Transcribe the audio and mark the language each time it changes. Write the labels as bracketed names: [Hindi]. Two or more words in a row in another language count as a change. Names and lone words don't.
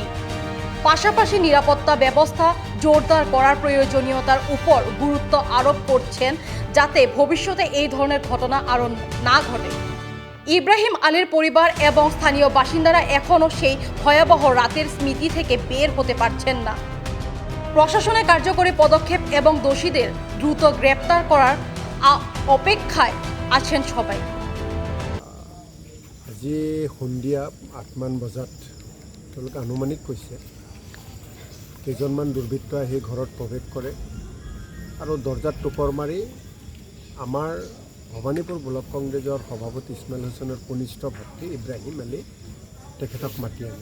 [Bangla] পাশাপাশি নিরাপত্তা ব্যবস্থা জোরদার করার প্রয়োজনীয়তার উপর গুরুত্ব আরোপ করছেন যাতে ভবিষ্যতে এই ধরনের ঘটনা আরও না ঘটে। ইব্রাহিম আলীর পরিবার এবং স্থানীয় বাসিন্দারা এখনও সেই ভয়াবহ রাতের স্মৃতি থেকে বের হতে পারছেন না। প্রশাসনের কার্যকরী পদক্ষেপ এবং দোষীদের দ্রুত গ্রেপ্তার করার অপেক্ষায় আছেন সবাই। [Assamese] আজি সন্ধিয়া 8মান বজাত তেওঁলোকে আনুমানিক কৈছে কেইজনমান দুৰ্বৃত্ত আহি ঘৰত প্ৰৱেশ কৰে আৰু দৰ্জাত টোপৰ মাৰি আমাৰ ভৱানীপুৰ ব্লক কংগ্ৰেছৰ সভাপতি ইছমাইল হুছেইনৰ কনিষ্ঠ ভাতৃ ইব্ৰাহিম আলী তেখেতক মাতি আনে।